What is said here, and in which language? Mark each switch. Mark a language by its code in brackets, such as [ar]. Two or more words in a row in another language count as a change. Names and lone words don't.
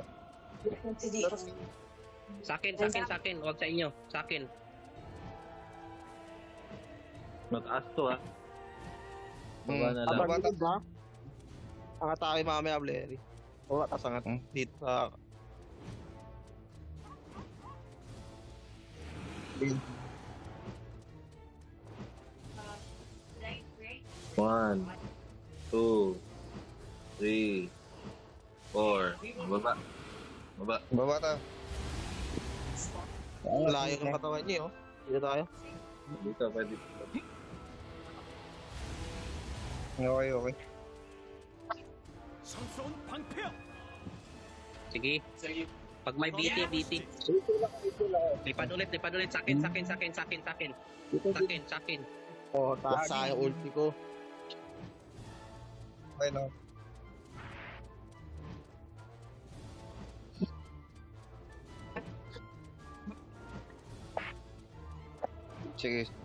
[tl] Sakin. Huwag sa inyo. Sakin. Mataas to ah. Baba na lang. Baba. Ba? Angat tayo mamaya, Blairi. O, tas angat. Dito sa... [en] One, two, three, four. [tl] Baba. Baba ta. Layo ng katawan niyo, oh. Dito tayo. Dito, pwede. Okay. [ko] 성스러운 방패야. [tl] Sige. Pag may BT. Lipad ulit. Sakin. O, taas sa yung ulti ko. Okay na. Sige.